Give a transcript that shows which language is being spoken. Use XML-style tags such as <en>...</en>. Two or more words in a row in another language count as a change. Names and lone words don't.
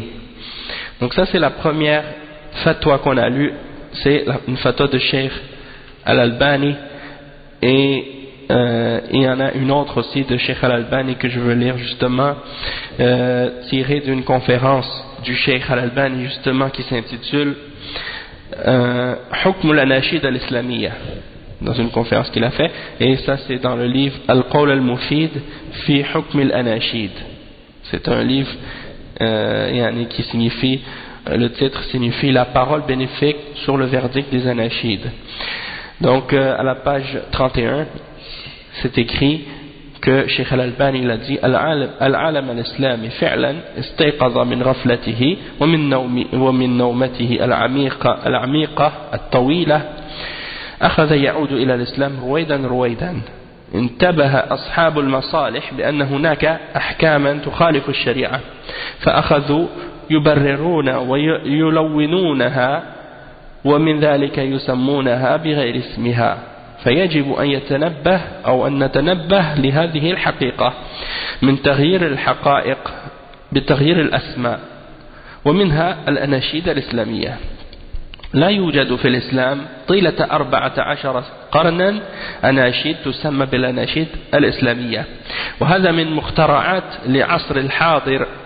<fr>Donc ça c'est la première fatwa qu'on a lue, c'est une fatwa de Cheikh Al-Albani, et il y en a une autre aussi de Cheikh Al-Albani que je veux lire justement, tirée d'une conférence du Cheikh Al-Albani justement qui s'intitule Hukm al-Anashid al-Islamiyya, dans une conférence qu'il a fait, et ça c'est dans le livre Al-Qawl al-Mufid fi Hukm al-Anashid. C'est un livre qui signifie, le titre signifie la parole bénéfique sur le verdict des Anashids. Donc à la page 31 c'est écrit que Cheikh Al-Albani il a dit</fr> <ar>العالم الإسلامي فعلا استيقظ من غفلته ومن نومته العميقة الطويلة أخذ يعود إلى الإسلام رويدا انتبه أصحاب المصالح بأن هناك أحكاما تخالف الشريعة فأخذوا يبررون ويلونونها ومن ذلك يسمونها بغير اسمها فيجب أن يتنبه أو أن نتنبه لهذه الحقيقة من تغيير الحقائق بتغيير الأسماء ومنها الأناشيد الإسلامية لا يوجد في الإسلام طيلة 14 قرنا أناشيد تسمى بالأناشيد الإسلامية وهذا من مخترعات لعصر الحاضر</ar>